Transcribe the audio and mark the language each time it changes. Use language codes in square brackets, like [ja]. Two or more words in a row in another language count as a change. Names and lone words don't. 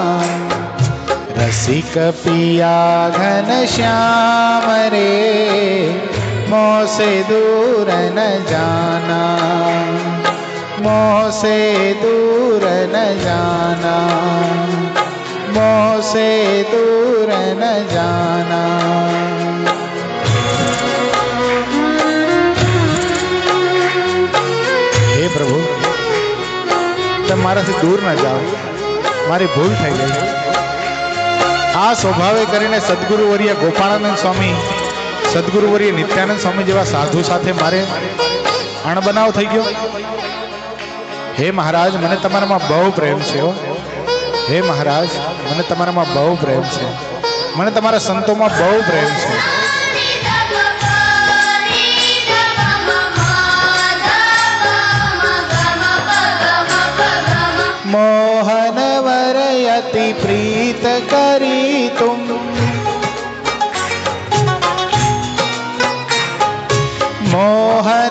[hi] रसिक पिया घनश्याम रे, मोह से दूर न जाना, मोह से दूर न जाना, मोह से दूर न जाना। [gu] હે પ્રભુ, તુમ મારા સે દૂર ન જાઓ, મારી ભૂલ થઈ ગઈ। આ સ્વભાવે કરીને સદ્ગુરુવર્ય ગોપાળાનંદ સ્વામી, સદ્ગુરુવર્ય નિત્યાનંદ સ્વામી જેવા સાધુ સાથે મારે અણબનાવ થઈ ગયો। હે મહારાજ, મને તમારામાં બહુ પ્રેમ છે હો। હે મહારાજ, મને તમારામાં બહુ પ્રેમ છે, મને તમારા સંતોમાં બહુ પ્રેમ છે। [hi] मोहन वर अति प्रीत करी तुम, मोहन